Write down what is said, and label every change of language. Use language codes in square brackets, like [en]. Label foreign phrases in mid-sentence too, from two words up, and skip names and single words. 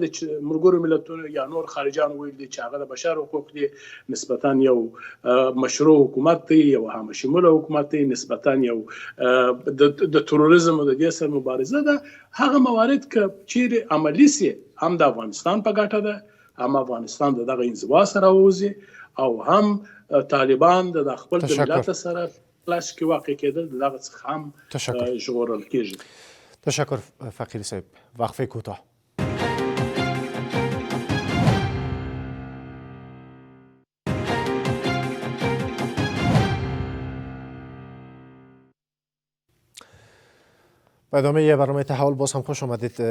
[ps] چې ملګرو ملتونو یا نور خارجان ویل دي چې هغه د بشر حقوق دي نسبتا یو مشروع حکومت دی یو همشموله حکومت دی نسبتا یو د تروریزم او د دې سره مبارزه ده هغه موارد که چیرې عملی سي هم د افغانستان په ګټه ده هم افغانستان دغه انزوا سره ووځي او هم طالبان د خپل ملت سره لاس کې واقع کېدل دغه څخه هم ژغورل کېږي. [fa] تشکر فقیر صاحب. وقفه کوتاه. به ادامه برنامه تحول باز هم خوش آمدید.